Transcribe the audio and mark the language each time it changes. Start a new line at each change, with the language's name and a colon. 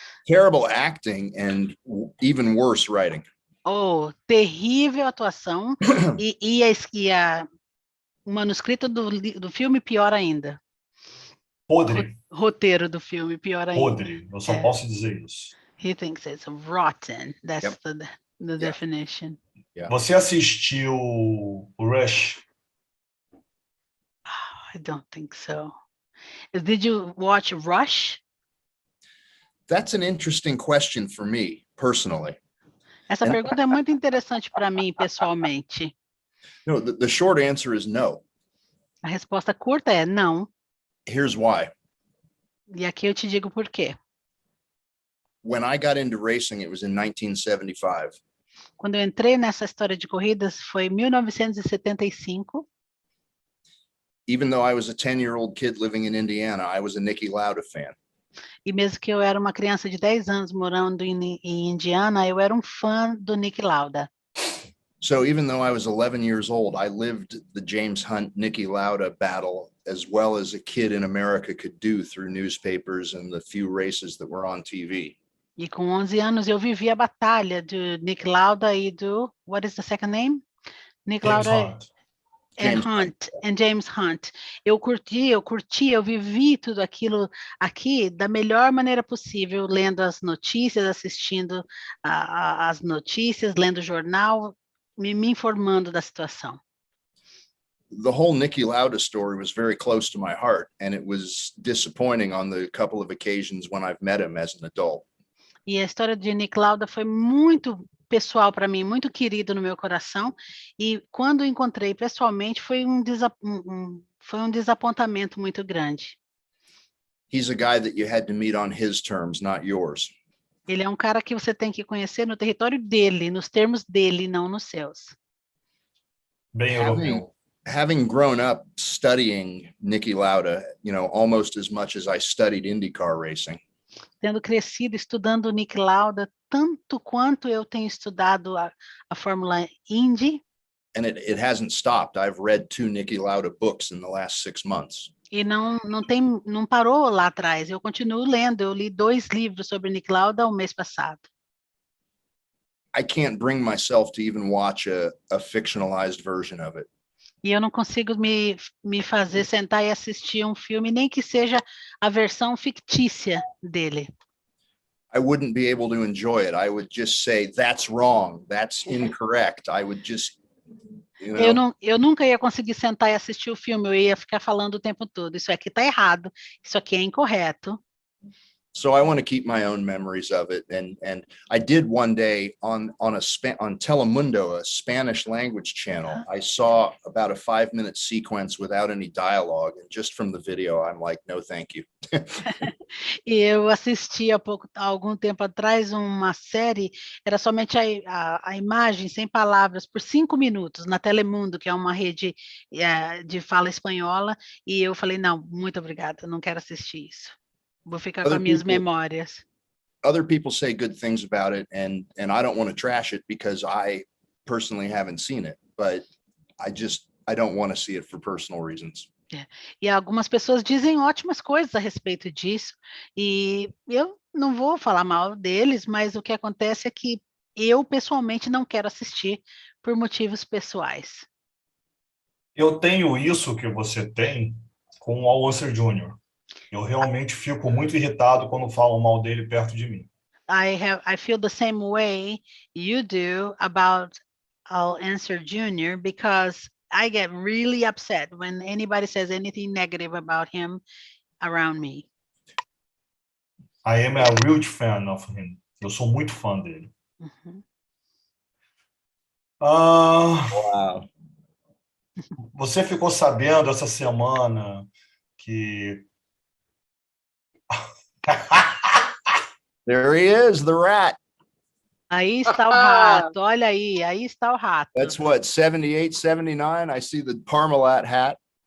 English: Terrible acting and even worse writing.
Portuguese: Terrível atuação e o manuscrito do filme pior ainda. Podre. Roteiro do filme pior ainda. Podre, eu só posso dizer isso.
English: He thinks it's rotten. That's the definition. Yeah.
Portuguese: Você assistiu o Rush?
English: I don't think so. Did you watch Rush? That's an interesting question for me, personally.
Portuguese: Essa pergunta é muito interessante para mim, pessoalmente.
English: No, the short answer is no.
Portuguese: A resposta curta é não.
English: Here's why.
Portuguese: E aqui eu te digo por quê.
English: When I got into racing, it was in 1975.
Portuguese: Quando eu entrei nessa história de corridas foi em 1975.
English: Even though I was a 10-year-old kid living in Indiana, I was a Niki Lauda fan.
Portuguese: E mesmo que eu era uma criança de 10 anos morando em Indiana, eu era um fã do Niki Lauda.
English: So even though I was 11 years old, I lived the James Hunt Niki Lauda battle as well as a kid in America could do through newspapers and the few races that were on TV.
Portuguese: E com 11 anos eu vivi a batalha do Niki Lauda e do
English: what is the second name? Niki Lauda and James Hunt.
Portuguese: Eu vivi tudo aquilo aqui da melhor maneira possível, lendo as notícias, assistindo as notícias, lendo o jornal, me informando da situação.
English: The whole Niki Lauda story was very close to my heart, and it was disappointing on the couple of occasions when I've met him as an adult.
Portuguese: E a história de Niki Lauda foi muito pessoal para mim, muito querido no meu coração, e quando o encontrei pessoalmente foi um desapontamento muito grande.
English: He's a guy that you had to meet on his terms, not yours.
Portuguese: Ele é um cara que você tem que conhecer no território dele, nos termos dele, não nos seus. Bem europeu.
English: Having grown up studying Niki Lauda, almost as much as I studied IndyCar racing.
Portuguese: Tendo crescido estudando o Niki Lauda tanto quanto eu tenho estudado a Fórmula Indy.
English: And it hasn't stopped. I've read 2 Niki Lauda books in the last 6 months.
Portuguese: E não parou lá atrás. Eu continuo lendo. Eu li 2 livros sobre Niki Lauda o mês passado.
English: I can't bring myself to even watch a fictionalized version of it.
Portuguese: E eu não consigo me fazer sentar e assistir um filme, nem que seja a versão fictícia dele.
English: I wouldn't be able to enjoy it. I would just say, that's wrong, that's incorrect. I would just,
Portuguese: Eu nunca ia conseguir sentar e assistir o filme, eu ia ficar falando o tempo todo, isso aqui está errado, isso aqui é incorreto.
English: So I want to keep my own memories of it. And I did one day on Telemundo, a Spanish language channel, I saw about a 5-minute sequence without any dialogue. And just from the video, I'm like, no, thank you.
Portuguese: E eu assisti há algum tempo atrás uma série, era somente a imagem sem palavras por 5 minutos na Telemundo, que é uma rede de fala espanhola, e eu falei, não, muito obrigada, não quero assistir isso. Vou ficar com as minhas memórias.
English: Other people say good things about it, and I don't want to trash it because I personally haven't seen it, but I don't want to see it for personal reasons.
Portuguese: E algumas pessoas dizem ótimas coisas a respeito disso, e eu não vou falar mal deles, mas o que acontece é que eu pessoalmente não quero assistir por motivos pessoais. Eu tenho isso que você tem com o Alonso Jr. Eu realmente fico muito irritado quando falam mal dele perto de mim.
English: I feel the same way you do about I'll answer Junior, because I get really upset when anybody says anything negative about him around me. I am a huge fan of him.
Portuguese: Eu sou muito fã dele. Uhum.
English: Wow.
Portuguese: Você ficou sabendo essa semana que...
English: There he is, the rat.
Portuguese: Aí está o rato, olha aí está o rato.
English: That's what, 78, 79? I see the Parmalat hat.